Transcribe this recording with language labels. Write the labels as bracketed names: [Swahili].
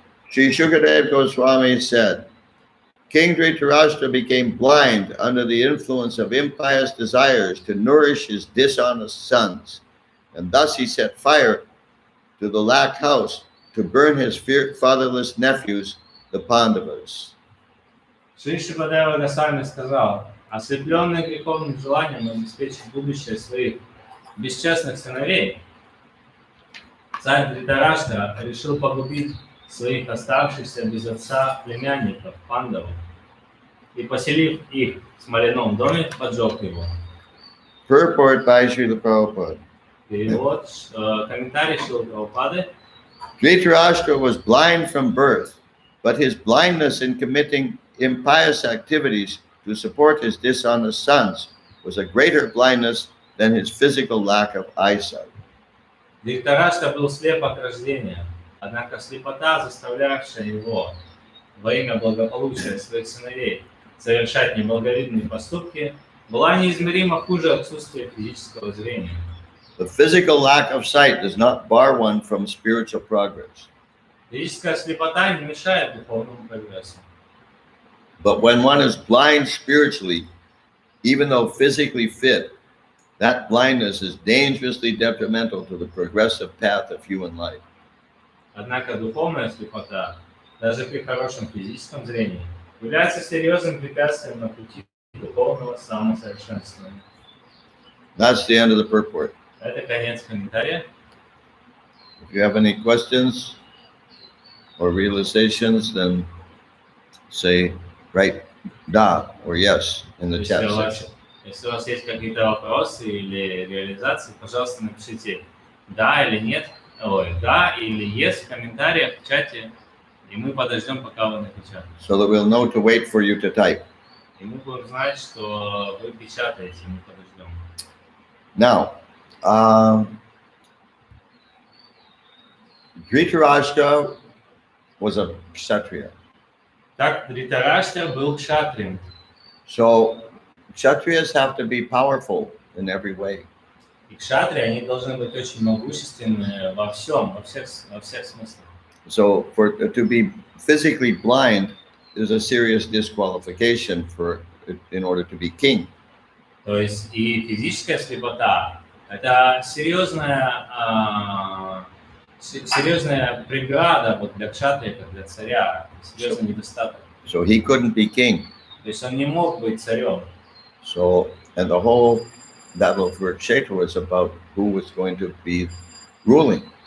[English] Sri Shukadev Goswami said, King Dhritarashtra became blind under the influence of impious desires to nourish his dishonest sons, and thus he set fire to the Lak house to burn his fatherless nephews, the Pandavas. [Russian] Шри Шукадева Госвами сказал, ослепленный греховным желанием обеспечить будущее своих бесчестных сыновей, царь Дhrитараштра решил погубить своих оставшихся без отца племянников, пандавов, и, поселив их в смоляном доме, поджег его. [English] Purport by Srila Prabhupada. [Russian] Перевод, комментарий Шрилы Прабхупады. [English] Dhritarashtra was blind from birth, but his blindness in committing impious activities to support his dishonest sons was a greater blindness than his physical lack of eyesight. [Russian] Дhrитараштра был слеп от рождения, однако слепота, заставлявшая его во имя благополучия своих сыновей совершать неблаговидные поступки, была неизмеримо хуже отсутствия физического зрения. [English] The physical lack of sight does not bar one from spiritual progress. [Russian] Физическая слепота не мешает духовному прогрессу. [English] But when one is blind spiritually, even though physically fit, that blindness is dangerously detrimental to the progressive path of human life. [Russian] Однако духовная слепота, даже при хорошем физическом зрении, является серьезным препятствием на пути духовного самосовершенствования. [English] That's the end of the purport. [Russian] Это конец комментария. [English] If you have any questions or realizations, then say write da or yes in the chat section. [Russian] Если у вас есть какие-то вопросы или реализации, пожалуйста, напишите да или нет, да или yes в комментариях в чате, и мы подождем, пока вы напечатаете. [English] So that we'll know to wait for you to type. [Russian] И мы будем знать, что вы печатаете, мы подождем. [English] Now, Dhritarashtra was a kshatriya. [Russian] Так, Дhrитараштра был кшатрием. [English] So kshatriyas have to be powerful in every way. [Russian] И кшатрии, они должны быть очень могущественны во всех смыслах. [English] So to be physically blind is a serious disqualification in order to be king. [Russian] То есть и физическая слепота – это серьезная преграда вот для кшатрия, как для царя, серьезный недостаток. [English] So he couldn't be king. [Russian] То есть он не мог быть царем. [English] So, and the whole battle for Kshetra was about who was going to be ruling.